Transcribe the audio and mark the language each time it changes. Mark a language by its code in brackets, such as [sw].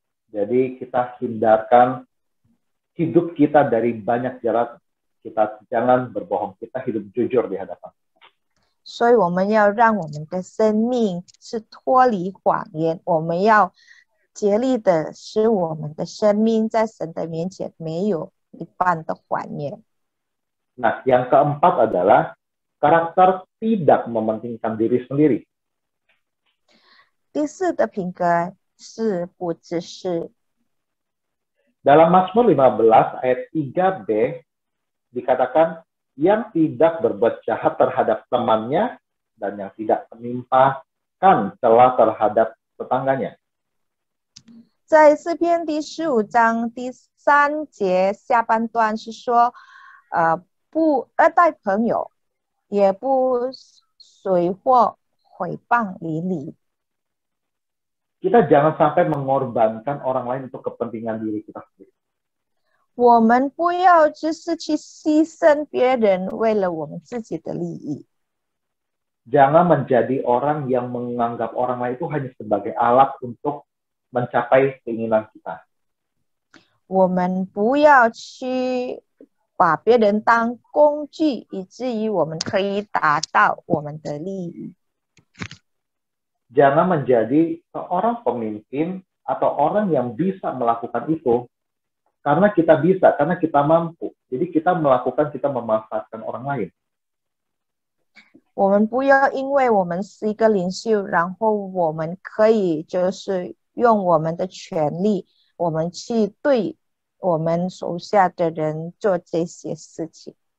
[id] Jadi kita hindarkan hidup kita dari banyak jalan. Kita jangan berbohong, kita hidup jujur di hadapan. [zh] 所以我们要让我们的生命是脱离谎言，我们要竭力的使我们的生命在神的面前没有一半的谎言。 [id] Nah, yang keempat adalah karakter tidak mementingkan diri sendiri. [zh] 第四的品格是不自私。 [id] Dalam Mazmur 15 ayat 3b dikatakan yang tidak berbuat jahat terhadap temannya dan yang tidak menimpakan celah terhadap tetangganya. [zh] 在诗篇第15章第3节下半段是说，不恶待朋友，也不随祸毁谤邻里。 [id] Kita jangan sampai mengorbankan orang lain untuk kepentingan diri kita sendiri. [zh] 我们不要就是去牺牲别人，为了我们自己的利益。 [id] Jangan menjadi orang yang menganggap orang lain itu hanya sebagai alat untuk mencapai keinginan kita. [zh] 我们不要去把别人当工具，以至于我们可以达到我们的利益。 [id] Jangan menjadi seorang pemimpin atau orang yang bisa melakukan itu karena kita bisa, karena kita mampu. Jadi kita melakukan, kita memanfaatkan orang lain. [zh] 我们不要因为我们是一个领袖，然后我们可以就是用我们的权利，我们去对我们手下的人做这些事情。